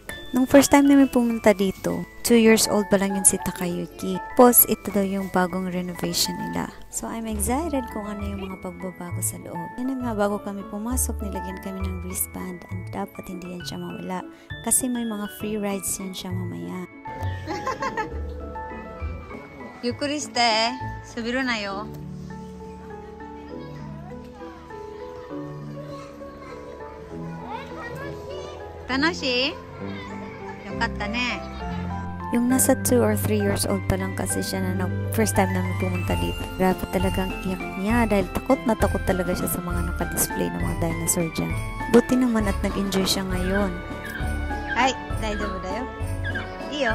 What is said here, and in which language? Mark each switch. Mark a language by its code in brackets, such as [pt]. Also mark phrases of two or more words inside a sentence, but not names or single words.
[tl] Nung first time namin pumunta dito, 2 years old pa lang yun si Takayuki. Tapos ito daw yung bagong renovation nila. So [en] I'm excited [tl] kung ano yung mga pagbabago sa loob. Yan nga, bago kami pumasok, nilagyan kami ng wristband and dapat hindi yan siya mawala. Kasi may mga free rides yan siya mamaya. [ja] ゆっくりして、滑るなよ。楽しい？よかったね。 [tl] Yung nasa 2 or 3 years old pa lang kasi siya na first time namin pumunta dito. Grabe talagang iyak niya dahil takot na takot talaga siya sa mga naka-display ng mga dinosaur dyan. Buti naman at nag-enjoy siya ngayon. [ja] Ay, 大丈夫だよ. Iyo.